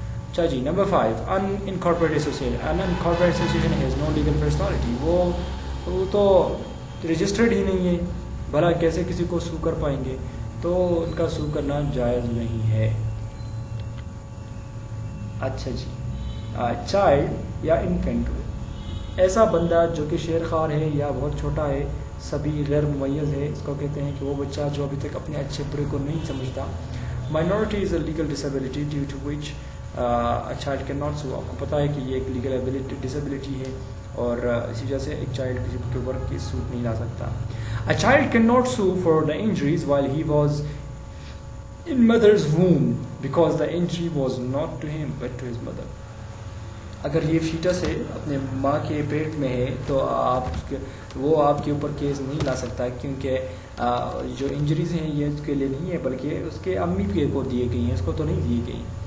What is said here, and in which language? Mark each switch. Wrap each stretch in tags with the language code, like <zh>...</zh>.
<ur>اچھا جی, number 5, unincorporated association.</ur> <en>Unincorporated association has no legal personality.</en> <ur>وہ تو رجسٹرڈ ہی نہیں ہے, بھلا کیسے کسی کو سو کر پائیں گے, تو ان کا سو کرنا جائز نہیں ہے. اچھا جی, چائلڈ یا انفینٹ, ایسا بندہ جو کہ شیر خوار ہے یا بہت چھوٹا ہے, سبھی غیر ممیز ہے, اس کو کہتے ہیں کہ وہ بچہ جو ابھی تک اپنے اچھے برے کو نہیں سمجھتا.</ur> <en>Minority is a legal disability due to which a child cannot sue.</en> <ur>آپ کو پتہ ہے کہ یہ ایک لیگل ڈسیبلٹی ہے اور اسی وجہ سے ایک چائلڈ کسی کے اوپر کیس سوٹ نہیں لا سکتا.</ur> <en>A child cannot sue for the injuries while he was in mother's womb because the injury was not to him but to his mother.</en> <ur>اگر یہ فیٹس ہے اپنے ماں کے پیٹ میں ہے تو وہ آپ کے اوپر کیس نہیں لا سکتا, کیونکہ جو انجریز ہیں یہ اس کے لیے نہیں ہے بلکہ اس کے امی کو دیے گئی ہیں, اس کو تو نہیں دی گئی.</ur>